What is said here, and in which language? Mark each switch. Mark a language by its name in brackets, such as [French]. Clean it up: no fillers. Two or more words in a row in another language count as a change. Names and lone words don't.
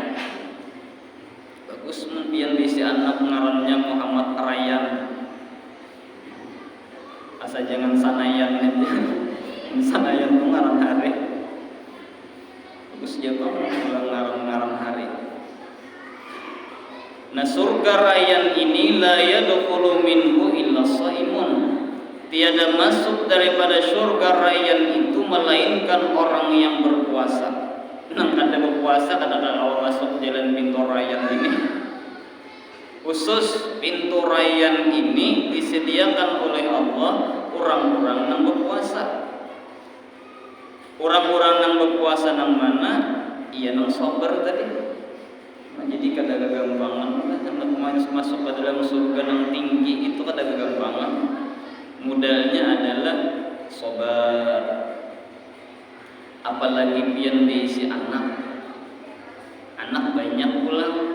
[Banjar] Bagus mungkin bisi anak ngarannya Muhammad Rayyan. Asa jangan Sanayan aja. Sanayan itu ngaran hari. Bagus ya Bang, ngaran hari. Nah, surga Rayyan ini [Arabic] لا يدخل منه إلا صائم. [Indonesian] Tiada masuk daripada surga Rayyan itu melainkan orang yang berpuasa. [Banjar] Nang ada berpuasa kadang-kadang awal masuk jalan pintu Rayyan ini. [Indonesian] Khusus pintu Rayyan ini disediakan oleh Allah orang-orang yang berpuasa. [Banjar] Orang-orang yang berpuasa nang mana? Iya nang sabar tadi. Nah, jadi kada gagampangan lah masuk ke dalam surga yang tinggi itu kada gagampangan. [Indonesian] Modalnya adalah sabar. [Banjar] Apalagi pian diisi anak banyak pulang.